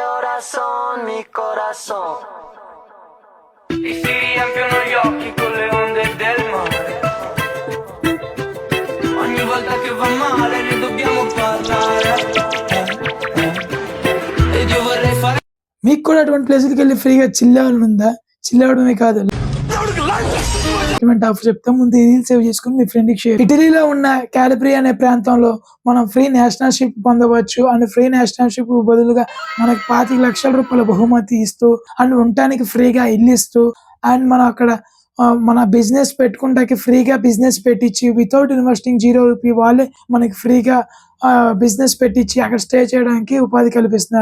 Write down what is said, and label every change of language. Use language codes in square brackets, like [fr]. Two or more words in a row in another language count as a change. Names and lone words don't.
[es] corazón, mi corazón. [it] I si riempiono gli occhi con le onde del mare. Ogni volta che va male ne dobbiamo parlare. Ed io vorrei fare. [te] మీకు కూడా అటువంటి ప్లేసులకి వెళ్ళి ఫ్రీగా చిల్ అవ్వాలని ఉందా? చిల్ అవ్వడమే కాదు, ఆఫర్ చెప్తే ముందు [en] reel save [te] చేసుకుని మీ [en] friend share. [te] ఇటలీలో ఉన్న క్యాలిబ్రియా అనే ప్రాంతంలో మనం [en] free nationalship [te] పొందవచ్చు. అండ్ [en] free nationalship [te] బదులుగా మనకి 25 లక్షల రూపాయల బహుమతి ఇస్తూ, అండ్ ఉండటానికి ఫ్రీగా ఇల్లు ఇస్తూ, అండ్ మనం అక్కడ మన బిజినెస్ పెట్టుకుంటాకి ఫ్రీగా బిజినెస్ పెట్టించి [en] without investing [te] 0 రూపీ వాళ్ళే మనకి ఫ్రీగా బిజినెస్ పెట్టించి అక్కడ స్టే చేయడానికి ఉపాధి కల్పిస్తున్నారు.